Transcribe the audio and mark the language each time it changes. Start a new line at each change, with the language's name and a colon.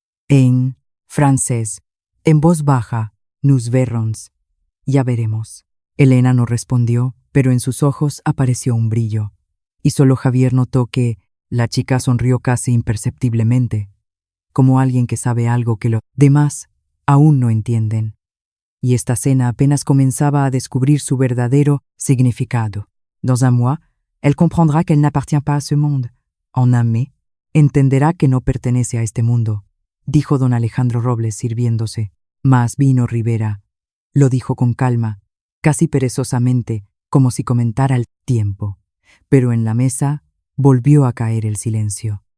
Spanish: En francés, en voz baja,
French: nous verrons.
Spanish: Ya veremos. Elena no respondió, pero en sus ojos apareció un brillo. Y solo Javier notó que la chica sonrió casi imperceptiblemente, como alguien que sabe algo que los demás aún no entienden. Y esta cena apenas comenzaba a descubrir su verdadero significado.
French: Dans un mois, elle comprendra qu'elle n'appartient pas à ce monde.
Spanish: En un mes, entenderá que no pertenece a este mundo, dijo don Alejandro Robles sirviéndose. Más vino Rivera. Lo dijo con calma, casi perezosamente, como si comentara el tiempo. Pero en la mesa volvió a caer el silencio.